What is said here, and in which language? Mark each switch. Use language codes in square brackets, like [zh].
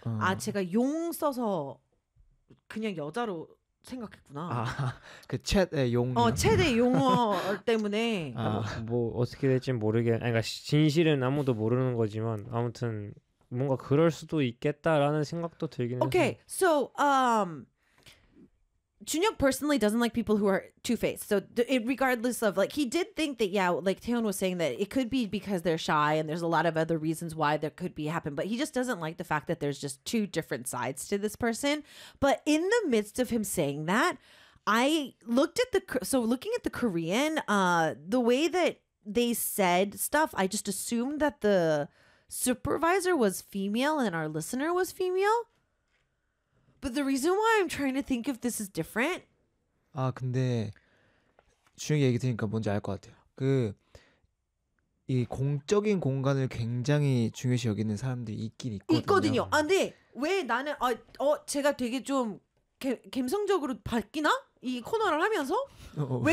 [ko] 아, 제가 용 써서 그냥 여자로 생각했구나. 그 챗의 최대 용이랑 용어 때문에. 뭐 어떻게 될지 모르겠, 그러니까 진실은 아무도 모르는 거지만 아무튼 뭔가 그럴 수도 있겠다라는 생각도 들긴 해서. [en] Okay, so Junhyuk personally doesn't like people who are two-faced. So it regardless of like he did think that yeah, like Taehyun was saying that it could be because they're shy and there's a lot of other reasons why that could be happen, but he just doesn't like the fact that there's just two different sides to this person. But in the midst of him saying that, I looked at the so looking at the Korean, the way that they said stuff, I just assumed that the supervisor was female and our listener was female. But the reason why I'm trying to think if this is different. [ko] 아, 근데 준혁이 얘기 들으니까 뭔지 알것 같아요. 그이 공적인 공간을 굉장히 중요시 여기는 사람들이 있긴 있거든요. 있거든요. 아, 근데 왜 나는 제가 되게 좀 감성적으로 바뀌나? 이 코너를 하면서 왜